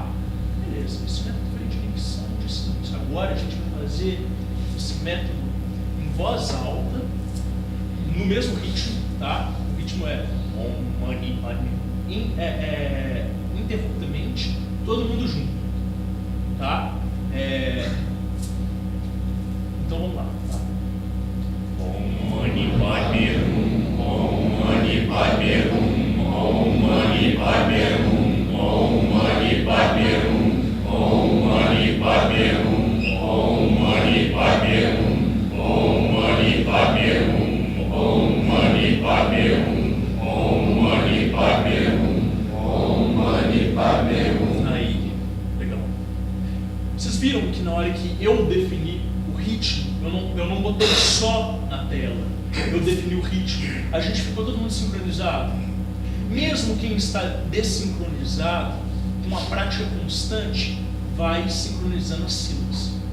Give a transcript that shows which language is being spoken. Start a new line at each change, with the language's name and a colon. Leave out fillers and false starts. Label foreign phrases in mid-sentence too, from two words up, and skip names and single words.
Portuguese: Beleza, esse método foi de inibição de símbolos. Agora a gente vai fazer esse método em voz alta, no mesmo ritmo, tá? O ritmo é
Sanskrit: ओं मणि पद्मे,
Portuguese: interruptamente, todo mundo junto, tá? Então vamos lá, tá?
Sanskrit: ओं मणि पद्मे हूं, ओं मणि पद्मे हूं, ओं मणि पद्मे हूं, ओं मणि पद्मे हूं, ओं मणि पद्मे हूं, ओं मणि पद्मे हूं, ओं मणि पद्मे हूं, ओं मणि पद्मे हूं, ओं मणि पद्मे हूं, ओं मणि पद्मे हूं.
Portuguese: Aí, legal. Vocês viram que na hora que eu defini o ritmo, eu não botei só na tela, eu defini o ritmo, a gente ficou todo mundo sincronizado. Mesmo quem está desincronizado, com uma prática constante, vai sincronizando as sílabas.